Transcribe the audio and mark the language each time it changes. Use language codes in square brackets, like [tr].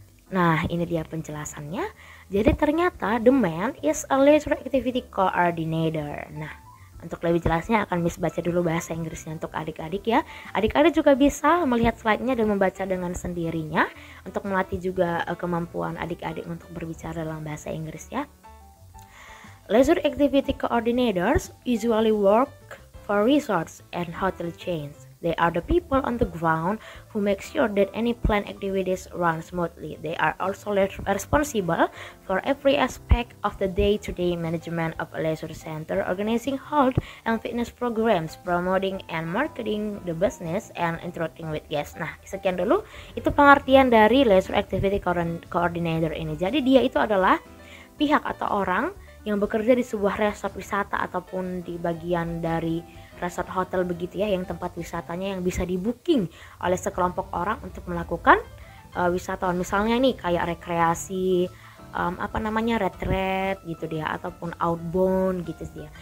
[id] Nah, ini dia penjelasannya. Jadi ternyata [en] the man is a leisure activity coordinator. [id] Nah, untuk lebih jelasnya akan Miss baca dulu bahasa Inggrisnya untuk adik-adik ya. Adik-adik juga bisa melihat slide-nya dan membaca dengan sendirinya untuk melatih juga kemampuan adik-adik untuk berbicara dalam bahasa Inggris ya. [en] Leisure activity coordinators usually work for resorts and hotel chains. They are the people on the ground who make sure that any planned activities run smoothly. They are also responsible for every aspect of the day-to-day management of a leisure center, organizing health and fitness programs, promoting and marketing the business, and interacting with guests. [id] Nah, sekian dulu itu pengertian dari leisure activity coordinator ini. Jadi dia itu adalah pihak atau orang yang bekerja di sebuah resort wisata ataupun di bagian dari resort hotel begitu ya, yang tempat wisatanya yang bisa di-booking oleh sekelompok orang untuk melakukan wisatawan, misalnya nih kayak rekreasi, retreat gitu dia, ataupun outbound gitu dia.